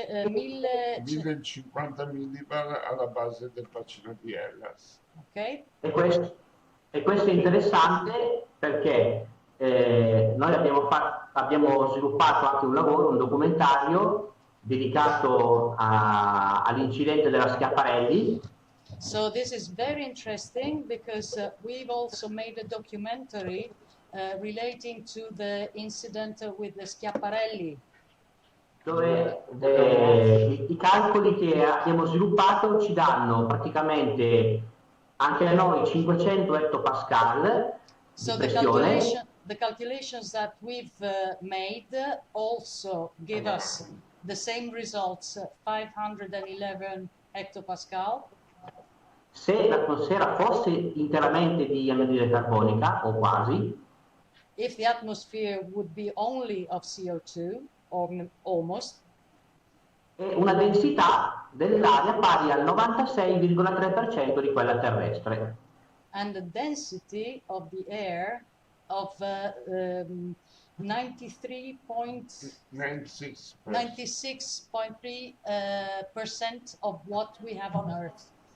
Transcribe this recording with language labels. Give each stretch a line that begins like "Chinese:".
Italian: 1050 millibar alla base del bacino di Hellas. Ok. E questo è interessante perché noi abbiamo sviluppato anche un lavoro, un documentario dedicato all'incidente della Schiaparelli.
English: So this is very interesting because we've also made a documentary relating to the incident with the Schiaparelli.
Italian: Dove i calcoli che abbiamo sviluppato ci danno praticamente anche a noi 500 hectopascal
English: So
Italian: di pressione.
English: the calculations that we've made also give us the same results, 511 hectopascal.
Italian: Se l'atmosfera fosse interamente di anidride carbonica, o quasi,
English: if the atmosphere would be only of CO2, or almost,
Italian: e una densità dell'aria pari al 96,3% di quella terrestre.
English: and the density of the air of 96.3% of what we have on Earth.